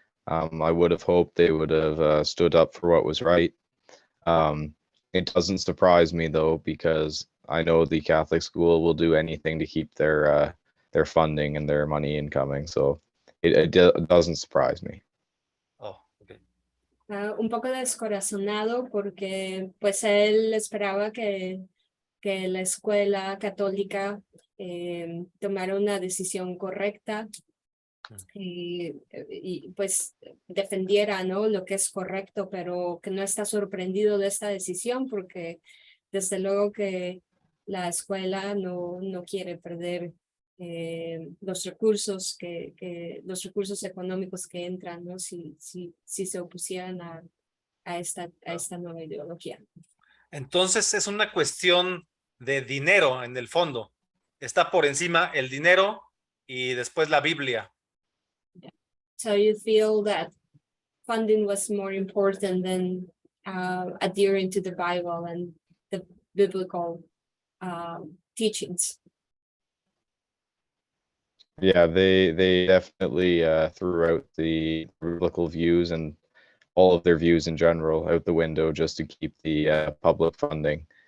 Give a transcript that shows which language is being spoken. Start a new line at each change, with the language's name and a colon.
English: I would have hoped they would have stood up for what was right. It doesn't surprise me though, because I know the Catholic school will do anything to keep their funding and their money incoming. So it doesn't surprise me. Oh, okay.
Spanish: Un poco descorazonado porque pues él esperaba que la escuela católica tomara una decisión correcta y pues defendiera, ¿no?, lo que es correcto, pero que no está sorprendido de esta decisión porque desde luego que la escuela no quiere perder los recursos los recursos económicos que entran, ¿no?, si se opusieran a esta nueva ideología. Entonces es una cuestión de dinero en el fondo. Está por encima el dinero y después la Biblia.
English: So you feel that funding was more important than adhering to the Bible and the biblical teachings. Yeah, they definitely threw out the biblical views and all of their views in general out the window just to keep the public funding.